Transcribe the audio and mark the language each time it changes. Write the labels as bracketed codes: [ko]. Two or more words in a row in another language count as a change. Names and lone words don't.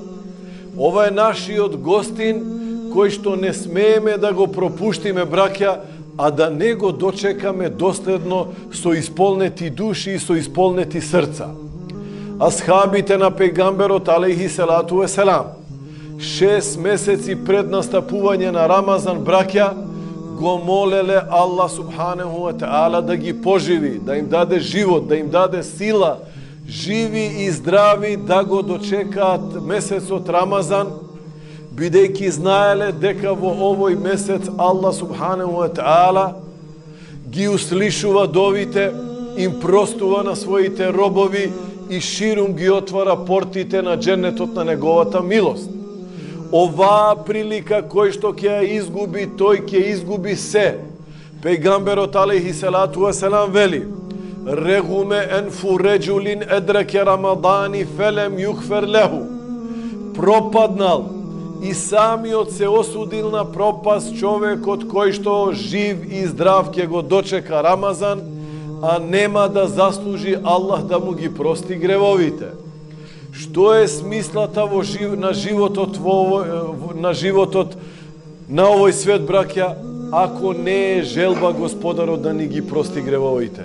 [mk] Ова е нашиот гостин кој што не смееме да го пропуштиме, браќа, а да не го дочекаме доследно со исполнети души и со исполнети срца. Асхабите на пејгамберот [ar] عليه الصلاة والسلام [mk] 6 месеци пред настапување на Рамазан, браќа, го молеле Аллах [ar] سبحانه وتعالى [mk] да ги поживи, да им даде живот, да им даде сила, живи и здрави да го дочекаат месецот Рамазан, бидејќи знаеле дека во овој месец Аллах [ar] سبحانه وتعالى [mk] ги услишува довите, им простува на своите робови и ширум ги отвара портите на дженнетот на неговата милост. Оваа прилика кој што ќе ја изгуби, тој ќе изгуби се. Пејгамберот [ar] عليه الصلاة والسلام [mk] вели: [ar] "رغم أنف رجل أدرك رمضان فلم يغفر له." [mk] Пропаднал и самиот се осудил на пропаст човекот кој што жив и здрав ќе го дочека Рамазан, а нема да заслужи Аллах да му ги прости гревовите. Што е смислата на животот на овој свет, браќа, ако не е желба Господарот да ни ги прости гревовите?